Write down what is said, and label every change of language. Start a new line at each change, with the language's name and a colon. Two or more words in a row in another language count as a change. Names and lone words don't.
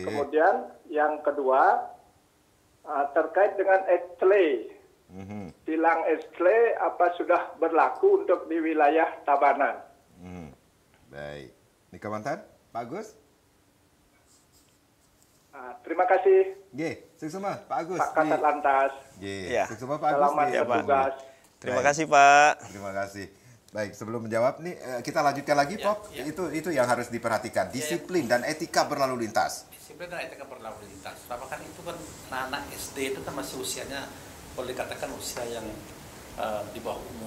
Indonesian: Kemudian yang kedua terkait dengan ETLE. Tilang ETLE apa sudah berlaku untuk di wilayah Tabanan? Baik. Ini Kementan, Pak Agus? Terima kasih Nggih, seksama Pak Agus. Pak Kasat Lantas. Nggih, Ya. seksama Pak Agus. Selamat nggih. bertugas. Terima Baik. kasih Pak. Terima kasih. Baik, sebelum menjawab nih kita lanjutkan lagi, Ya, Prof. ya. Itu yang harus diperhatikan, disiplin dan etika berlalu lintas. Disiplin dan etika berlalu lintas. Karena kan itu kan anak-anak SD itu kan masih usianya boleh dikatakan usia yang di bawah umur.